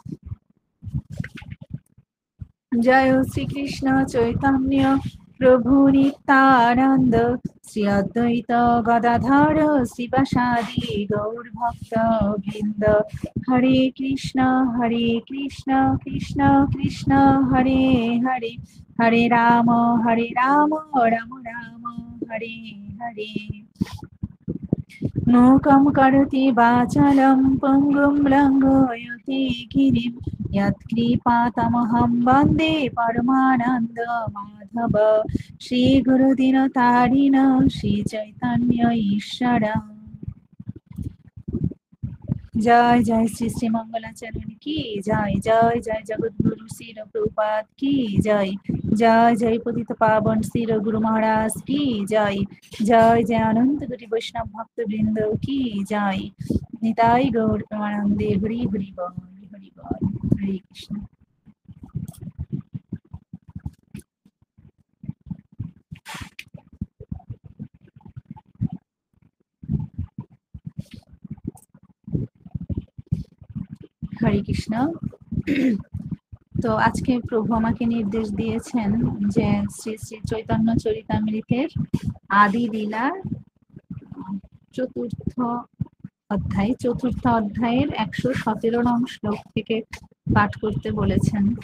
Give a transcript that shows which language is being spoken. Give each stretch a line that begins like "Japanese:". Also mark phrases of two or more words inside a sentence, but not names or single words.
Bangla: জয় শ্রী কৃষ্ণ চৈতন্য প্রভু নিত্যানন্দ শ্রী অদ্বৈত গদাধর শিবাসাদি গৌর ভক্ত বৃন্দ।
Sanskrit: হরে কৃষ্ণ কৃষ্ণ কৃষ্ণ হরে হরে হরে রাম রাম রাম হরে হরে। मूकं करोति वाचालं पङ्गुं लङ्घयति गिरिं यत्कृपातमहं वन्दे परमानन्दमाधव। श्रीगुरुदिनतारिण श्रीचैतन्य ईश्वर।
Hindi: जय जय श्री श्री मंगलाचरण की जय। जय जय जगद्गुरु श्री प्रभुपाद की जय। जय जय पतित पावन श्री गुरु महाराज की जय। जय जय अनंत कोटि वैष्णव भक्त वृंद की जय।
Bangla: নিতাই গৌর প্রেমানন্দে হরি হরি বোল হরি বোল।
Sanskrit: हरे कृष्ण। হরে কৃষ্ণ।
Bangla: তো আজকে প্রভু আমাকে নির্দেশ দিয়েছেন যে শ্রী শ্রী চৈতন্য চরিতামৃতের আদি লীলার চতুর্থ অধ্যায়ের 117 নং শ্লোক থেকে পাঠ করতে বলেছেন।